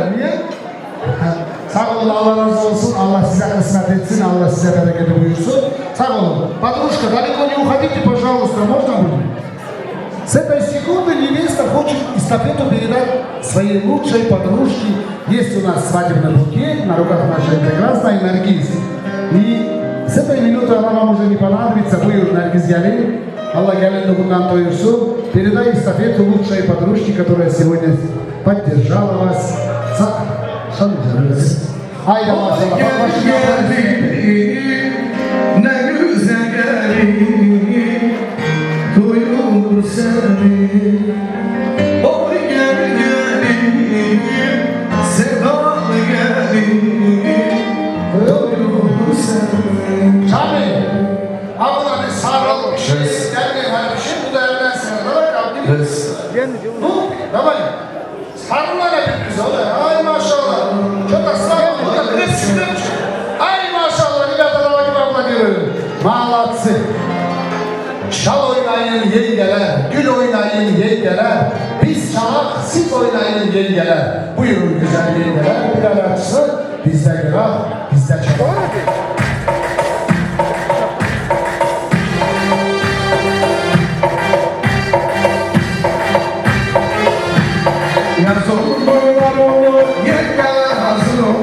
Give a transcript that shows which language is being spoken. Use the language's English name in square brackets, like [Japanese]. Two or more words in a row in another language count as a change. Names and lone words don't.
[Turkish] Niye? Sağ olun, Allah razı olsun. Allah size kısmet etsin. Allah size bereketi buyursun. Sağ olun. [Russian] Подружка, далеко не уходите, пожалуйста. Можно будет? С этой секунды невеста хочет эстафету передать своей лучшей подружке. Есть у нас свадебный букет на руках нашей прекрасной Наргиз. И с этой минуты она вам уже не понадобится. [Turkish] Buyur Наргиз Галин. Allah gelin bundan doyursun. [Russian] Передай эстафету лучшей подружке, которая сегодня поддержала вас. [Turkish] Haydi maşallah. Ne güzel gelin, duyulur seni. Oy gel gelin, sevdalı gelin, duyulur seni. Tabii. Abla bir sarıl bir şey. Gelmeyin hadi bir şey. Bu da evden sana. Bırak abi. Bu. Давай. Sarılma ne birbirinize oğlum. Ay maşallah. Çok ısrar oldu. Ay maşallah. [Russian] Rебята, давайте поаплодируем. Молодцы. [Turkish] Şal oynayın yengeler. Gül oynayın yengeler. Biz çalak, siz oynayın yengeler. Buyurun güzel yengeler. Bir alakası. Bizde graf, bizde çalak. Yaz olur boylar olur, yengeler hazır ol.